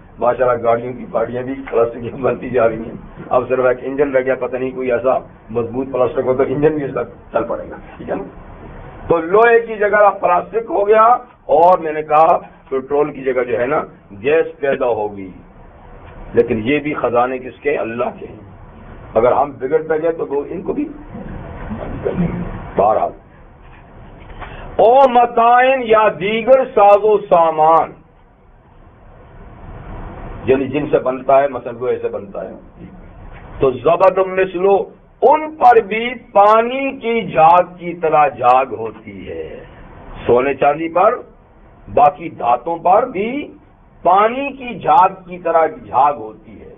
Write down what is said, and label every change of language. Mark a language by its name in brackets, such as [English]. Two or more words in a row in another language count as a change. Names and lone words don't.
[Urdu] ماشاءاللہ گاڑیوں کی پارٹیاں بھی پلاسٹک کی بنتی جا رہی ہیں. اب صرف ایک انجن رہ گیا, پتہ نہیں کوئی ایسا مضبوط پلاسٹک ہو تو انجن بھی اس کا چل پڑے گا, ٹھیک ہے نا. تو لوہے کی جگہ پلاسٹک ہو گیا, اور میں نے کہا پیٹرول کی جگہ جو ہے نا گیس پیدا ہوگی. لیکن یہ بھی خزانے کس کے؟ اللہ کے. اگر ہم بگڑ پہ گئے تو وہ ان کو بھی بہرحال. [Arabic] او متائن [Urdu] یا دیگر ساز و سامان, یعنی جن سے بنتا ہے, مثلا لوہے سے بنتا ہے. تو [Arabic] زبد مثلو, [Urdu] ان پر بھی پانی کی جھاگ کی طرح جھاگ ہوتی ہے. سونے چاندی پر, باقی دھاتوں پر بھی پانی کی جھاگ کی طرح جھاگ ہوتی ہے.